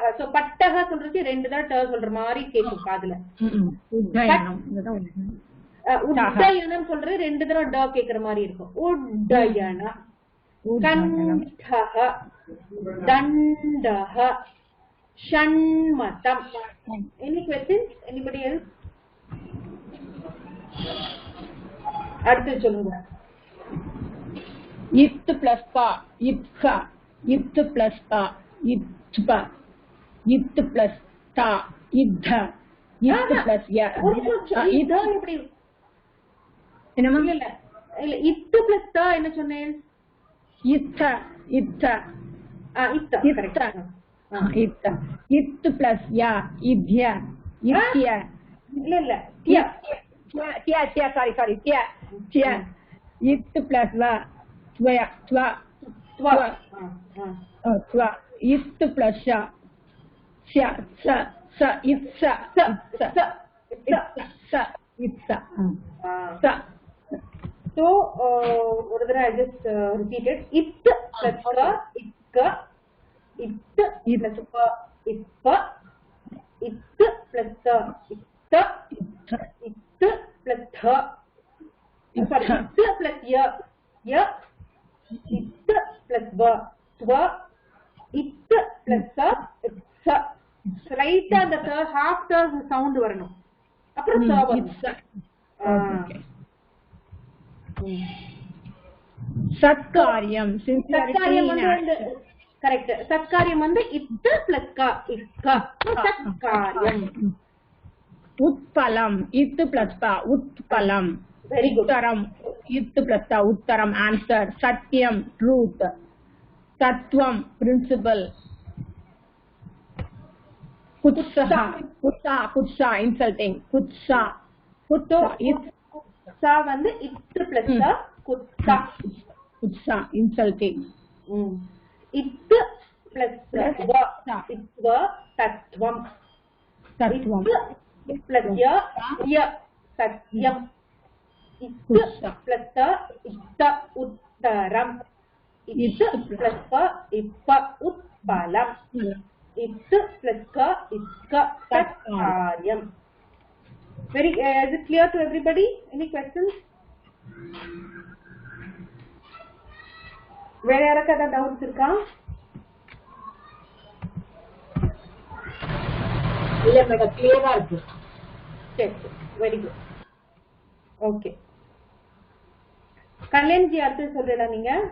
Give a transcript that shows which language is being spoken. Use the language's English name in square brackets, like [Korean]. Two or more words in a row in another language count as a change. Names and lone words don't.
[Tamil] சோ பட்டஹ சொல்றது ரெண்டு தான் ட சொல்ற மாதிரி கேக்கும் காதுல. உட்டயனம் சொல்றது ரெண்டு தடவை ட கேக்குற மாதிரி இருக்கும். [Sanskrit] उट्टयनम् कण्टः दण्डः षण्मतम्. [English] Any questions? Anybody else? [Tamil] அடுத்து சொல்லுங்க. [Sanskrit] इत् प्लस पा इत्थ इत् प्लस पा इत्थ इत् प्लस ता इद्ध इत् प्लस य [Tamil] இத எப்படி என்னமா இல்ல இல்ல இத்து பிளஸ் த என்ன சொன்னேன்? [Sanskrit] इत्थ इत्थ [Tamil] இத்த கரெக்ட். [Sanskrit] इत्थ इत् प्लस य इद्य इत्य [Tamil] இல்ல இல்ல திய [Sanskrit] त्य त्य [English] sorry sorry [Sanskrit] त्य त्य इत् प्लस व त्वया त्वा त्व त्वा इत् प्लस श स स इत्स इत्स स [English] so [Tamil] ஒரு தடவை [English] I just repeated it plus ka ikka it plus pa ippa it plus ta itta it plus tha sorry it plus ya it plus va twa it plus sa sa right and the half the sound வரணும். [Tamil] அப்புறம் sa வரும். சத்காரியம் சத்காரியம் வந்து கரெக்ட். சத்காரியம் வந்து இத்து பிளஸ் கா இக்கா சத்காரியம். [Sanskrit] उत्पलम इत् प्लस पा उत्पलम [English] Very good. [Sanskrit] उत्तरम इत् प्लस ता उत्तरम आंसर सत्यम ट्रूथ तत्वम प्रिंसिपल कुत्सः कुत्सा कुत्सा इंसल्टिंग कुत्सा कुत्तो [Tamil] சா வந்து இத்து பிளஸ் கா குத்தா [Sanskrit] कुत्सा इंसल्टिंग [Tamil] இத்து பிளஸ் வ இத்வ தத்வம் [Sanskrit] तत्वम [Tamil] பிளஸ் ய ய சத்யம் இத்து பிளஸ் த இத்த உத்தரம் இத்து பிளஸ் ப இப்ப உத்பலம் இத்து பிளஸ் க இக்க தத்காரியம். [English] Very is it clear to everybody? Any questions? [Tamil] வேற யாருக்காவது டவுட்ஸ் இருக்கா? இல்ல மேடம் கிளியரா இருக்கு. சரி [English] very good. [Tamil] ஓகே கல்யாண்ஜி அடுத்து சொல்றீங்களா நீங்க?